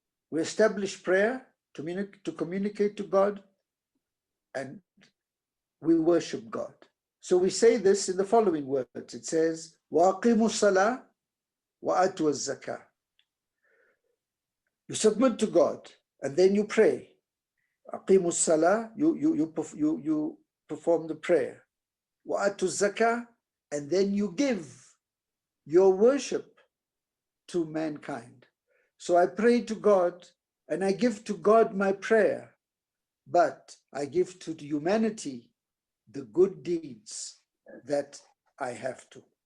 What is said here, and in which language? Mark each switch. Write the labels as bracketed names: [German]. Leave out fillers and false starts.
[English] We establish prayer to communicate to God, and we worship God. So we say this in the following words. It says, [Arabic] وَأَقِيمُوا الصَّلَاةَ وَآتُوا الزَّكَاةَ. [English] You submit to God, and then you pray. [Arabic] أَقِيمُوا الصَّلَاةَ, [English] you perform the prayer. [Arabic] وَآتُوا الزَّكَاةَ, [English] and then you give your worship to mankind. So I pray to God, and I give to God my prayer, but I give to the humanity the good deeds that I have to.